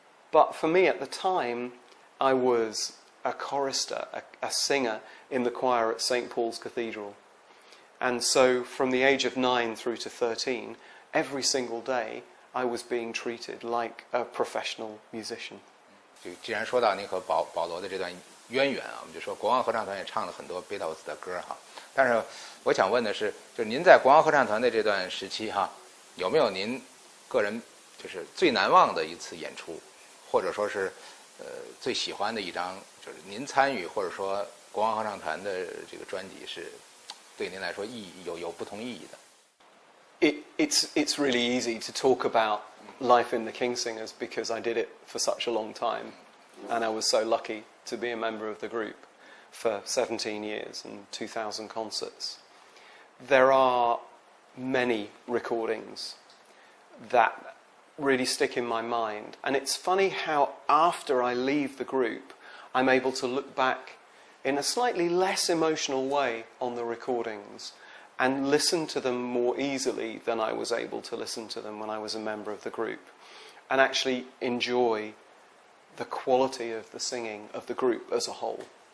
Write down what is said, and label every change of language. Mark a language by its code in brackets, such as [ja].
[en] But for me at the time, I was a chorister, a singer in the choir at St. Paul's Cathedral. And so from the age of 9 through to 13, every single day I was being treated like a professional musician. [zh] 就既然说到您和保罗的这段渊源啊，我们就说国王合唱团也唱了很多贝多斯的歌哈。但是我想问的是，就是您在国王合唱团的这段时期哈，有没有您个人就是最难忘的一次演出，或者说是最喜欢的一张，就是您参与或者说国王合唱团的这个专辑是对您来说意义有不同意义的？ [en] It's really easy to talk about life in the Kingsingers because I did it for such a long time, and I was so lucky to be a member of the group for 17 years and 2,000 concerts. There are many recordings that really stick in my mind, and it's funny how after I leave the group I'm able to look back in a slightly less emotional way on the recordings and listen to them more easily than I was able to listen to them when I was a member of the group, and actually enjoy the quality of the singing of the group as a whole.